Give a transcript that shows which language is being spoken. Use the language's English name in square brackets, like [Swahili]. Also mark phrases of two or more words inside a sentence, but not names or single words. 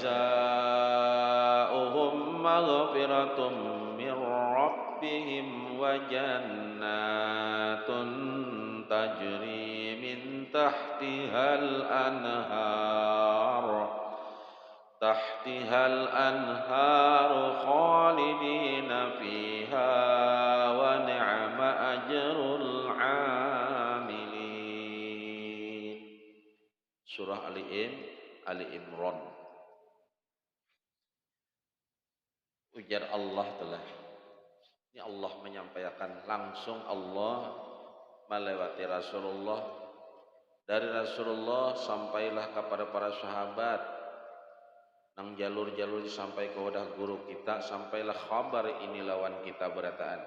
[Arabic] جزاؤهم مغفرة من ربهم وجنات تجري من تحتها الأنهار خالدين فيها ونعم أجر العاملين. [Indonesian] Surah Ali Imran. Ujar Allah telah. Ini Allah menyampaikan langsung, Allah melewati Rasulullah. Dari Rasulullah sampailah kepada para sahabat. [Banjar] Nang jalur-jalur sampai ke wadah guru kita, sampailah kabar ini lawan kita berataan.